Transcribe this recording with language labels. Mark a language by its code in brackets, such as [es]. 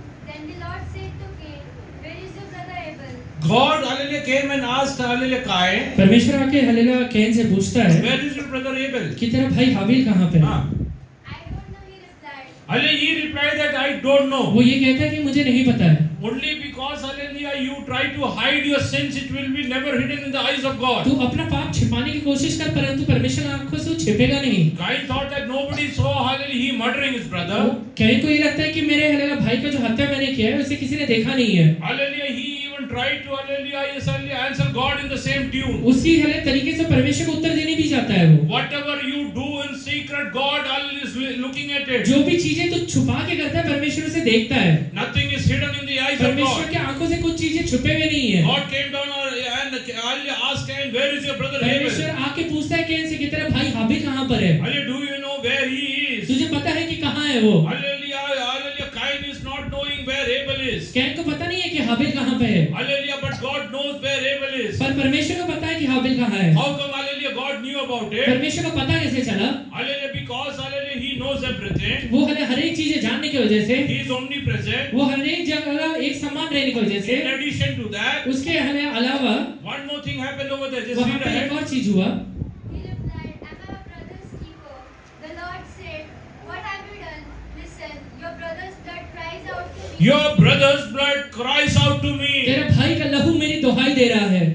[en] Then the Lord said to Cain, where is your brother Abel? God, hallelujah, came and asked, hallelujah, Cain, [hi] परमेश्वर आके hallelujah can say पूछता है [en] where is your brother Abel? [hi] कि तेरा भाई हाबिल कहाँ पे है? [en] I don't know, he replied. Hallelujah, he replied that I don't know. [hi] वो ये कहता है कि मुझे नहीं पता है. [en] Only because, hallelujah, you try to hide your sins, it will be never hidden in the eyes of God. [hi] तू अपना पाप छिपाने की कोशिश कर, परंतु परमेश्वर की आंखों से वो छिपेगा नहीं. [en] Cain thought that nobody saw, hallelujah, he murdering his brother. [hi] Can को ये लगता है कि मेरे हालेलुया भाई का जो हत्या मैंने किया है उसे किसी ने देखा नहीं है. [en] Hallelujah, he even tried to, hallelujah, yes, hallelujah, answer God in the same tune. [hi] उसी हालेलुया तरीके से परमेश्वर को उत्तर देने भी जाता है वो. [en] Whatever you do in secret, God, hallelujah, is looking at it. [hi] जो भी चीजें तू छुपा के करता है परमेश्वर उसे देखता है. [en] Nothing is hidden in the eyes of [hi] परमेश्वर [en] God. [hi] की आंखों से कुछ चीजें छुपे हुए नहीं है. [en] God came down and hallelujah, asked Cain, where is your brother Abel? [hi] परमेश्वर आके पूछता है कैन से कि तेरा भाई हाबिल कहाँ पर है? [en] Hallelujah, do you know where he is? [hi] तुझे पता है कि कहाँ है वो? [en] Hallelujah, hallelujah, Cain is not knowing where Abel is. [hi] Can को पता नहीं है कि हाबिल कहाँ पे है, [en] Hallelujah, but God knows where Abel is. [hi] पर परमेश्वर को पता है कि हाबिल कहाँ है. [en] How come, hallelujah, God knew about it? [hi] परमेश्वर को पता कैसे चला? [en] Hallelujah, because, hallelujah, he knows everything. [hi] वो हर एक चीजें जानने की वजह से, [en] He is omnipresent. [hi] वो हर एक जगह एक समान रहने की वजह से, [en] In addition to that, [hi] उसके अलावा [en] one more thing happened over there. Just [hi] वहाँ [en] read [hi] पे [en] ahead. [hi] एक और चीज हुआ. [en] He replied, am I a brother's keeper? The Lord said, what have you done? Listen, your brother's blood cries out to me. Your brother's blood cries out to me. [hi] तेरा भाई का लहू मेरी दुहाई दे रहा है.